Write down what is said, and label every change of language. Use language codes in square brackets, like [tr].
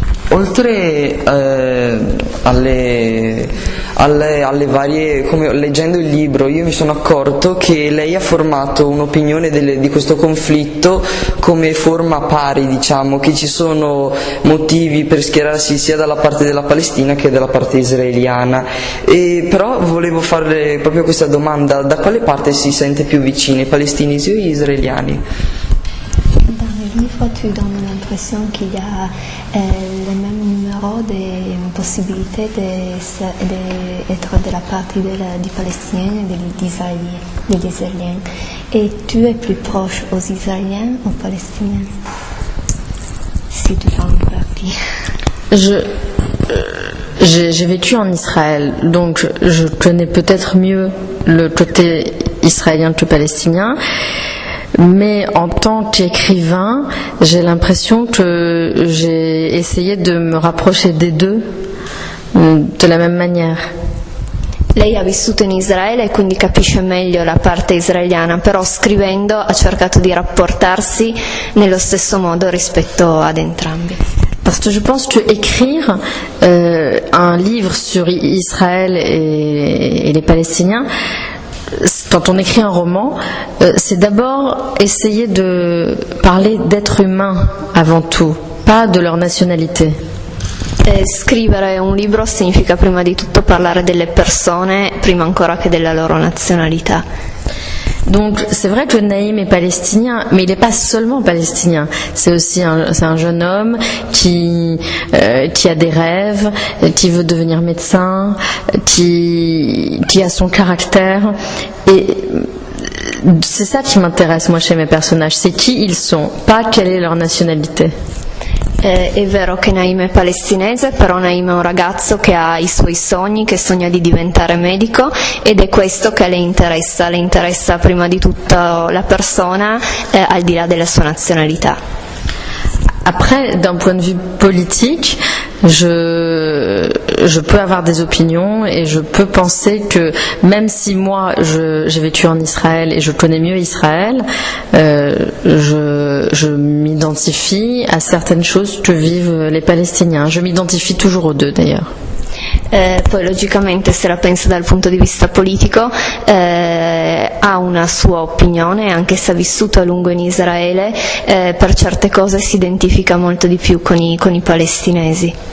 [it] Oltre alle varie, come leggendo il libro, io mi sono accorto che lei ha formato un'opinione di questo conflitto come forma pari, diciamo, che ci sono motivi per schierarsi sia dalla parte della Palestina che dalla parte israeliana. Però volevo farle proprio questa domanda: da quale parte si sente più vicina, i palestinesi o gli israeliani? [fr] Dans le livre, tu donnes l'impression qu'il y a le même numéro de possibilités d'être de la partie des Palestiniens et des Israéliens. Et tu es plus proche aux Israéliens ou aux Palestiniens? Si tu fais une partie. J'ai vécu en Israël, donc je connais peut-être mieux le côté israélien que palestinien. Mais en tant qu'écrivain, j'ai l'impression que j'ai essayé de me rapprocher des deux de la même manière. [it] Lei ha vissuto in Israele e quindi capisce meglio la parte israeliana, però scrivendo ha cercato di rapportarsi nello stesso modo rispetto ad entrambi. [fr] Parce que je pense que écrire un livre sur Israël et les Palestiniens, quand on écrit un roman, c'est d'abord essayer de parler d'êtres humains avant tout, pas de leur nationalité. [it] Scrivere un libro significa prima di tutto parlare delle persone, prima ancora che della loro nazionalità. [fr] Donc c'est vrai que Naïm est palestinien, mais il n'est pas seulement palestinien. C'est aussi un jeune homme qui a des rêves, qui veut devenir médecin, qui a son caractère. Et c'est ça qui m'intéresse moi chez mes personnages, c'est qui ils sont, pas quelle est leur nationalité. [it] È vero che Naïm è palestinese, però Naïm è un ragazzo che ha i suoi sogni, che sogna di diventare medico, ed è questo che le interessa prima di tutto la persona, al di là della sua nazionalità. [fr] Après, d'un point de vue politique, je peux avoir des opinions et je peux penser que même si moi j'ai vécu en Israël et je connais mieux Israël, je m'identifie à certaines choses que vivent les Palestiniens. Je m'identifie toujours aux deux d'ailleurs. [it] Poi logicamente, se la pensa dal punto di vista politico, ha una sua opinione, anche se ha vissuto a lungo in Israele, per certe cose si identifica molto di più con i palestinesi.